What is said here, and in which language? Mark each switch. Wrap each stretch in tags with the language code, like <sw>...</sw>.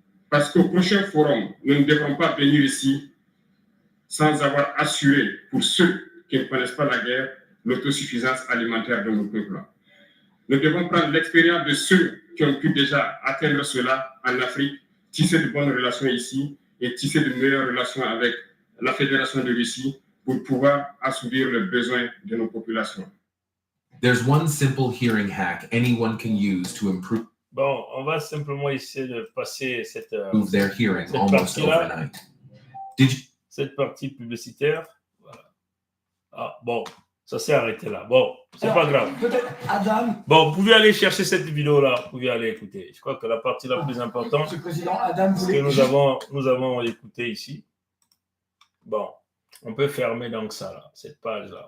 <fr>Parce qu'au prochain forum, nous ne devrons pas venir ici sans avoir assuré, pour ceux qui ne connaissent pas la guerre, l'autosuffisance alimentaire de nos peuples. Nous devons prendre l'expérience de ceux qui ont pu déjà atteindre cela en Afrique, tisser de bonnes relations ici et tisser de meilleures relations avec la Fédération de Russie pour pouvoir assouvir les besoins de nos populations.</fr> <en>There's one simple hearing hack anyone can use to improve</en> <fr>Bon, on va simplement essayer de passer cette</fr> <en>their hearing almost overnight.</en> <fr>Cette partie publicitaire. Voilà. Ah, bon, ça s'est arrêté là. Bon, c'est pas grave. Peut-être Adam. Bon, vous pouvez aller chercher cette vidéo-là. Vous pouvez aller écouter. Je crois que la partie la plus importante, Monsieur le Président, Adam ce voulait... que nous avons écouté ici. Bon, on peut fermer donc ça là, cette page-là.</fr>